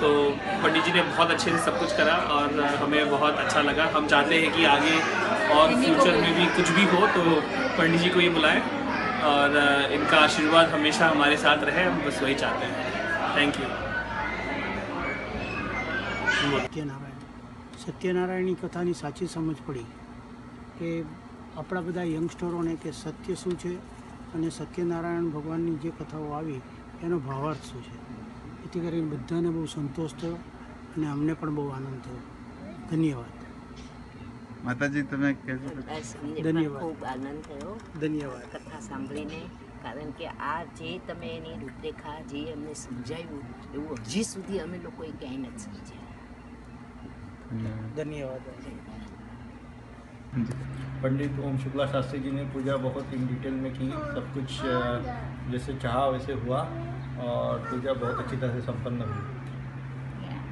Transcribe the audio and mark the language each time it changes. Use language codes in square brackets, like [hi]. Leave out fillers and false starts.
[hi] तो पंडित जी ने बहुत अच्छे से सब कुछ करा और हमें बहुत अच्छा लगा। हम चाहते हैं कि आगे और फ्यूचर में भी कुछ भी हो तो पंडित जी को ये बुलाएं और इनका आशीर्वाद हमेशा हमारे साथ रहे, हम बस वही चाहते हैं। [en] Thank you. [gu] સત્યનારાયણની કથાની સાચી સમજ પડી કે આપણા બધા યંગસ્ટરોને કે સત્ય શું છે અને સત્યનારાયણ ભગવાનની જે કથાઓ આવી એનો ભાવાર્થ શું છે, એથી કરીને બધાને બહુ સંતોષ થયો અને અમને પણ બહુ આનંદ થયો. ધન્યવાદ. માતાજી તમે ધન્યવાદ. ખૂબ આનંદ થયો ધન્યવાદ. કથા સાંભળીને, કારણ કે આ જે તમે એની રૂપરેખા જે અમને સમજાવ્યું એવું હજી સુધી અમે લોકોએ ક્યાંય નથી સમજ્યા. [hi] धन्यवाद. पंडित ओम शुक्ला शास्त्री जी ने पूजा बहुत [en] in detail [hi] में की, सब कुछ जैसे चाहा वैसे हुआ और पूजा बहुत अच्छी तरह से संपन्न हुई.